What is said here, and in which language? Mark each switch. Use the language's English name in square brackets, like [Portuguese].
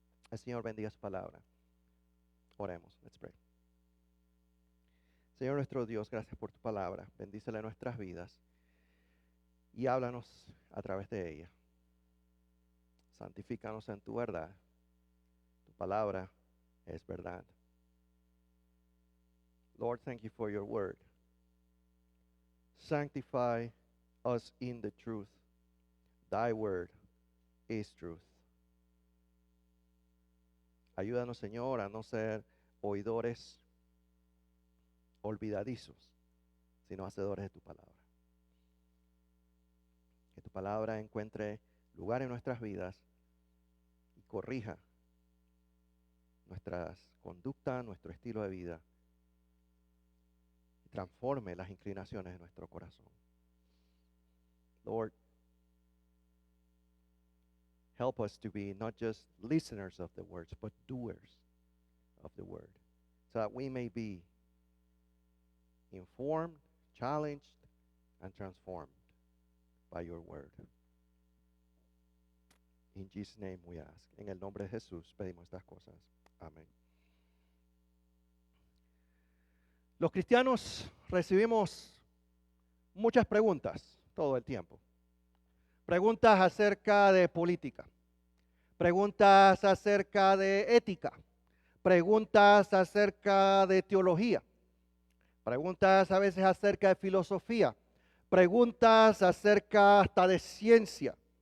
[Spanish] El Señor bendiga su palabra. Oremos. [English] Let's pray. [Spanish] Señor nuestro Dios, gracias por tu palabra. Bendícela nuestras vidas y háblanos a través de ella. Santifícanos en tu verdad. Tu palabra es verdad. [English] Lord, thank you for your word. Sanctify us in the truth. Thy word is truth. [Spanish] Ayúdanos, Señor, a no ser oidores olvidadizos, sino hacedores de tu palabra. Que tu palabra encuentre lugar en nuestras vidas y corrija nuestras conductas, nuestro estilo de vida, y transforme las inclinaciones de nuestro corazón. [English] Lord, help us to be not just listeners of the words, but doers of the word, so that we may be informed, challenged, and transformed by your word. In Jesus' name we ask. [Spanish] En el nombre de Jesús pedimos estas cosas. Amén. Los cristianos recibimos muchas preguntas todo el tiempo. Preguntas acerca de política, preguntas acerca de ética, preguntas acerca de teología, preguntas a veces acerca de filosofía, preguntas acerca hasta de ciencia.